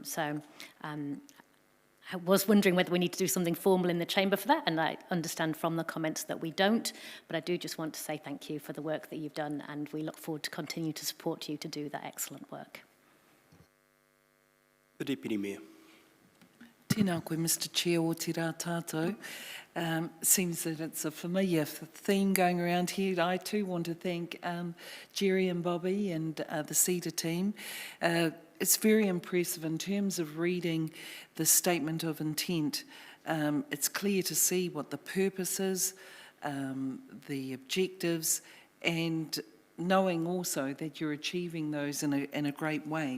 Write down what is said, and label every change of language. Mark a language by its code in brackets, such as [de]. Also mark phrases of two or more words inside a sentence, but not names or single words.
[en] So I was wondering whether we need to do something formal in the chamber for that, and I understand from the comments that we don't, but I do just want to say thank you for the work that you've done, and we look forward to continue to support you to do that excellent work. The Deputy Mayor. [mi] Tēnā koe, [en] Mr. Chair, [mi] o te rā tātou. [en] Seems that it's a familiar theme going around here. I too want to thank Jerry and Bobby and the CEDA team. It's very impressive in terms of reading the statement of intent. It's clear to see what the purpose is, the objectives, and knowing also that you're achieving those in a great way.